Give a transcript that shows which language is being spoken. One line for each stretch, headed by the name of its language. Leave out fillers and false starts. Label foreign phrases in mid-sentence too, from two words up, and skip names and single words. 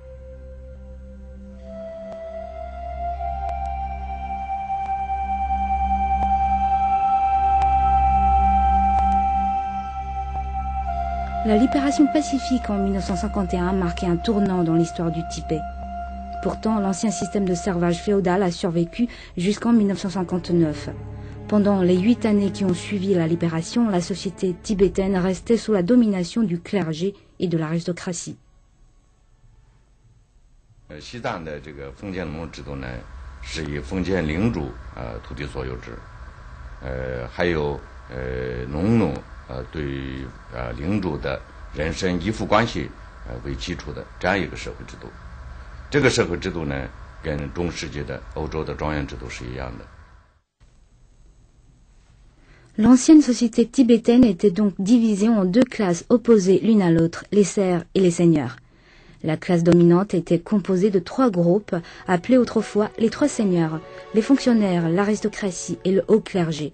French: La libération pacifique en 1951 marquait un tournant dans l'histoire du Tibet. Pourtant, l'ancien système de servage féodal a survécu jusqu'en 1959. Pendant les 8 années qui ont suivi la libération, la société tibétaine restait sous la domination du clergé et de l'aristocratie.
Chinese: 西藏的这个封建农制度呢，是以封建领主土地所有制，还有农奴对领主的人身依附关系为基础的这样一个社会制度。这个社会制度呢，跟中世纪的欧洲的庄园制度是一样的。
French: L'ancienne société tibétaine était donc divisée en deux classes opposées l'une à l'autre, les serfs et les seigneurs. La classe dominante était composée de 3 groupes, appelés autrefois les 3 seigneurs, les fonctionnaires, l'aristocratie et le haut clergé.